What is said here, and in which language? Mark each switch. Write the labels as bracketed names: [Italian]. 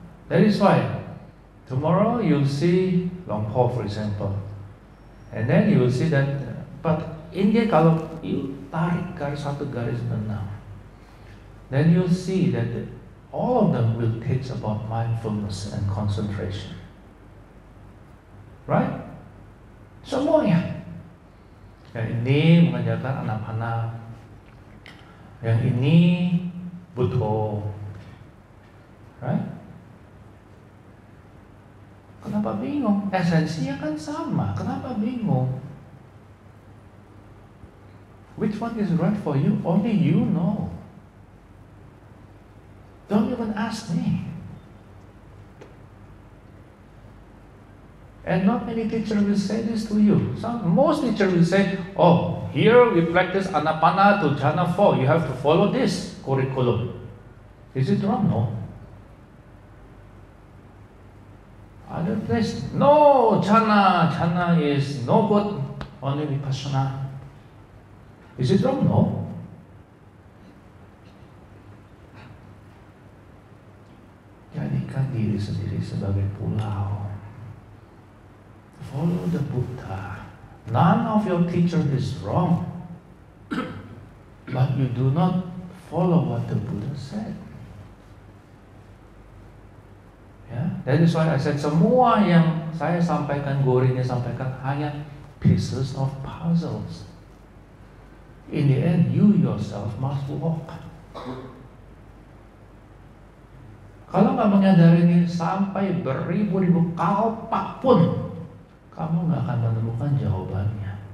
[English] That is why tomorrow you'll see Long Po, for example. And then you will see that, but India [Indonesian] kalau [English] you [Indonesian] tarik satu garis benang, [English] then you'll see that all of them will teach about mindfulness and concentration. Right? [Indonesian] Semuanya. Yang ini mengajarkan anak-anak, yang ini Buddha. [English] Right? [Indonesian] Kenapa bingung? Esensinya kan sama. Kenapa bingung? [English] Which one is right for you? Only you know. Don't even ask me. And not many teachers will say this to you. Most teachers will say, oh, here we practice Anapana to Jhana 4. You have to follow this curriculum. Is it wrong? No. Other place, no, Jhana is no good, only Vipassana. Is it wrong? No. [Indonesian] Jadikan diri sendiri sebagai pulau. [English] Follow the Buddha. None of your teacher is wrong. But you do not follow what the Buddha said. [Indonesian] Ya, [English] that is why I said [Indonesian] semua yang saya sampaikan, gurunya sampaikan hanya [English] pieces of puzzles. In the end, you yourself must walk. [Indonesian] Kalau nggak menyadari ini sampai beribu-ribu kalpak pun, kamu nggak akan menemukan jawabannya.